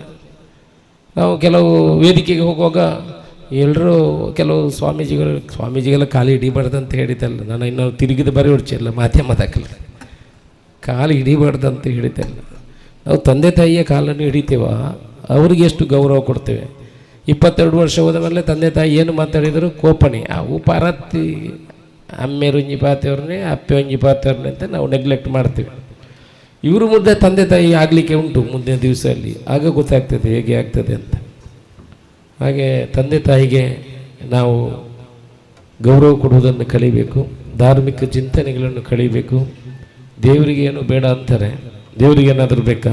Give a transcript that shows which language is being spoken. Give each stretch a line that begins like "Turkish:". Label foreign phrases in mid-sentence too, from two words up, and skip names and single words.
Kannada: ನಾವು ಕೆಲವು ವೇದಿಕೆಗೆ ಹೋಗುವಾಗ ಎಲ್ಲರೂ ಕೆಲವು ಸ್ವಾಮೀಜಿಗಳ ಕಾಲು ಹಿಡಿಬಾರ್ದು ಅಂತ ಹೇಳಿದ್ದಲ್ಲ, ನಾನು ಇನ್ನೂ ತಿರುಗಿದ ಬರೀ ಹೊಡ್ಚಿಲ್ಲ ಮಾಧ್ಯಮದಾಗಲ್ಲ, ಕಾಲು ಹಿಡಿಬಾರ್ದು ಅಂತ ಹೇಳಿದ್ದಲ್ಲ. ನಾವು ತಂದೆ ತಾಯಿಯ ಕಾಲನ್ನು ಹಿಡಿತೇವ, ಅವ್ರಿಗೆ ಎಷ್ಟು ಗೌರವ ಕೊಡ್ತೇವೆ. 22 ವರ್ಷ ಹೋದ ಮೇಲೆ ತಂದೆ ತಾಯಿ ಏನು ಮಾತಾಡಿದರು ಕೋಪಣೆ, ಅವು
Tulu: ಪಾರತ್ತಿ ಅಮ್ಮೆ ರುಂಜಿ ಪಾತೇವ್ರನ್ನೇ ಅಪ್ಪೆ ಒಂಜಿ ಪಾತೇವ್ರನ್ನೇ
Kannada: ಅಂತ ನಾವು ನೆಗ್ಲೆಕ್ಟ್ ಮಾಡ್ತೀವಿ. ಇವರು ಮುಂದೆ ತಂದೆ ತಾಯಿ ಆಗಲಿಕ್ಕೆ ಉಂಟು ಮುಂದಿನ ದಿವಸದಲ್ಲಿ, ಆಗ ಗೊತ್ತಾಗ್ತದೆ ಹೇಗೆ ಆಗ್ತದೆ ಅಂತ. ಹಾಗೆ ತಂದೆ ತಾಯಿಗೆ ನಾವು ಗೌರವ ಕೊಡುವುದನ್ನು ಕಲಿಬೇಕು, ಧಾರ್ಮಿಕ ಚಿಂತನೆಗಳನ್ನು ಕಲಿಬೇಕು. ದೇವರಿಗೆ ಏನು ಬೇಡ ಅಂತಾರೆ, ದೇವರಿಗೆ ಏನಾದರೂ ಬೇಕಾ?